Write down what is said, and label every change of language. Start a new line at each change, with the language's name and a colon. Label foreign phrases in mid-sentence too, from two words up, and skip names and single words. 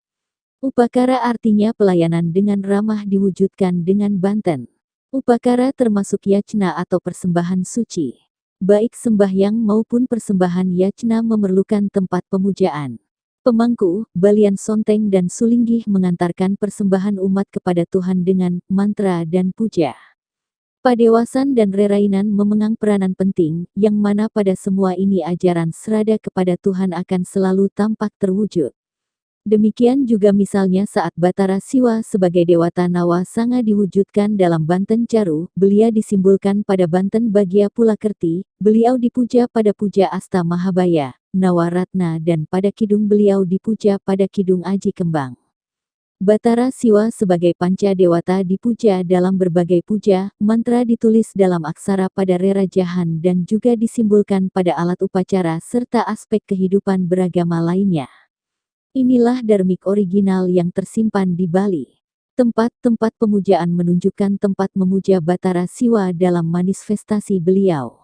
Indonesian: Upakara artinya pelayanan dengan ramah diwujudkan dengan banten. Upakara termasuk yacna atau persembahan suci. Baik sembahyang maupun persembahan yacna memerlukan tempat pemujaan. Pemangku, balian sonteng dan sulinggih mengantarkan persembahan umat kepada Tuhan dengan mantra dan puja. Padewasan dan rerainan memegang peranan penting, yang mana pada semua ini ajaran serada kepada Tuhan akan selalu tampak terwujud. Demikian juga misalnya saat Batara Siwa sebagai Dewata Nawa Sanga diwujudkan dalam Banten Caru, beliau disimbolkan pada Banten Bagya Pulakerti, beliau dipuja pada Puja Asta Mahabaya, Nawaratna dan pada Kidung beliau dipuja pada Kidung Aji Kembang. Batara Siwa sebagai Panca Dewata dipuja dalam berbagai puja, mantra ditulis dalam aksara pada Rera Jahan dan juga disimbolkan pada alat upacara serta aspek kehidupan beragama lainnya. Inilah darmik original yang tersimpan di Bali. Tempat-tempat pemujaan menunjukkan tempat memuja Batara Siwa dalam manifestasi beliau.